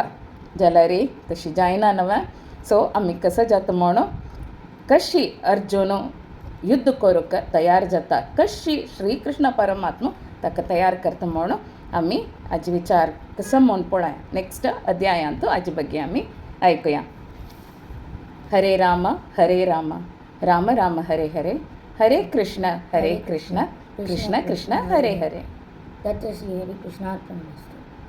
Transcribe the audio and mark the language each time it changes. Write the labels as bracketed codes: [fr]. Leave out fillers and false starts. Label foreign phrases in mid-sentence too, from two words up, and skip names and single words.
[kok] जाल्यार तशी जायना न्हय. सो आमी कसो जाता म्हूण कशी अर्जुन युद्ध करूंक तयार जाता, कशी श्रीकृष्ण परमात्मा ताका तयार करता म्हूण आमी हाजे विचार कसो म्हूण पळोवया. नेक्स्ट अध्यायांत हाजे ಬಗ್ಗೆ आमी आयकुया. हरे राम राम राम हरे हरे, हरे कृष्ण कृष्ण कृष्ण हरे हरे. [sa] तत् श्री हरिकृष्णार्पणमस्तु.